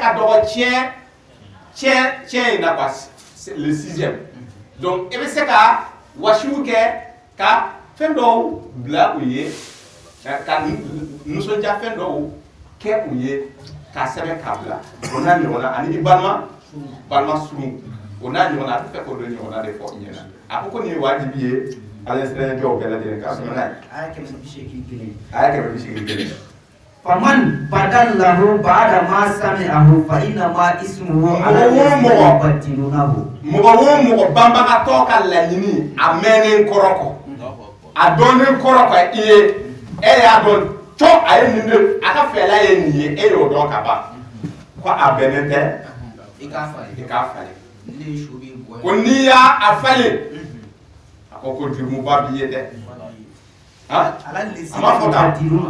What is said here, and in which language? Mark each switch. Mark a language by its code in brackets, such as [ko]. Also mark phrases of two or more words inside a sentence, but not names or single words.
[bm] ka dɔgɔ tiɲɛ in na [fr] quoi le 6e donc [bm] e bɛ se ka wasiw kɛ ka fɛn dɔw bila u ye ka nisɔndiya fɛn dɔw kɛ u ye k'a sɛbɛn k'a bila o n'a ɲɔgɔn na ani i balima surun o n'a ɲɔgɔn na a bɛ fɛ k'o dɔ ɲɔgɔn na de fɔ i ɲɛna a ko nin ye wajibi ye ala sɛbɛn jɔw bɛɛ lajɛlen k'a sɔrɔ n'a ye a ye 181 [ar] فمن بدله بعد ما سمعه فإنما إثمه على الذين يبدلونه [bm] mɔgɔ o mɔgɔ banbagatɔ ka laɲini a mɛnnen kɔrɔ kɔ a dɔnnen kɔrɔ kɔ i ye e y'a dɔn cɔ a ye nin de a ka fɛla ye nin ye e y'o dɔn ka ban ko a bɛnnen tɛ i k'a falen ko n'i y'a falen a ko jurumuba b'i ye dɛ a m'a fɔ tan